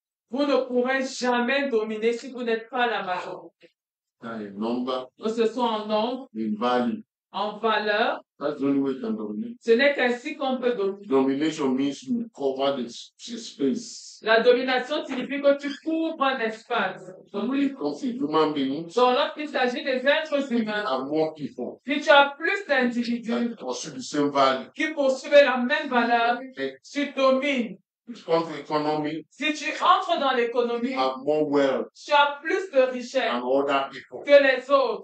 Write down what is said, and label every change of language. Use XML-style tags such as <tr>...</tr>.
<fr>Vous ne pourrez jamais dominer si vous n'êtes pas la majorité. Que ce soit en nombre, en valeur. Ce n'est qu'ainsi qu'on peut dominer.</fr> <en>Domination means you cover the space.</en> <fr>La domination signifie que tu couvres un espace. Donc, lorsqu'il s'agit des êtres humains, si tu as plus d'individus qui poursuivent la même valeur, tu domines. Si tu entres dans l'économie, tu as plus de richesse que les autres.</fr>